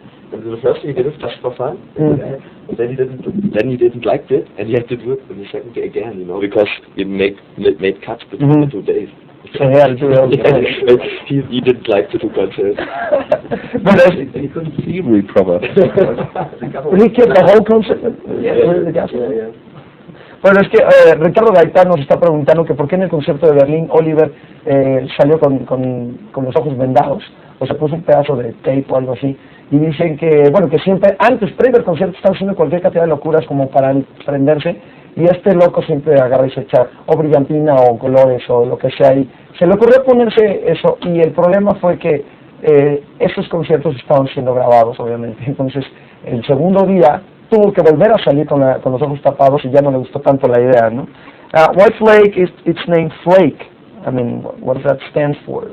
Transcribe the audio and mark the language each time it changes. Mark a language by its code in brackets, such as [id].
[en] And the first day he did it just for fun, and then he didn't like it, and he had to do it in the second day again, you know, because he made cuts between the 2 days. So he had to do it. He didn't like to do concerts. But he couldn't see really proper. he kept the whole concept. Yeah. [es] Bueno, es que Ricardo Gaetano nos está preguntando que por qué en el concierto de Berlín Oliver salió con los ojos vendados, o se puso un pedazo de tape o algo así, y dicen que, bueno, que siempre, antes, previo al concierto, estaba haciendo cualquier cantidad de locuras como para prenderse, y este loco siempre agarra y se echa o brillantina o colores o lo que sea, y se le ocurrió ponerse eso, y el problema fue que esos conciertos estaban siendo grabados, obviamente. Entonces, el segundo día tuvo que volver a salir con los ojos tapados y ya no le gustó tanto la idea, ¿no? [en] Why Flake is its name Flake? I mean, what does that stand for?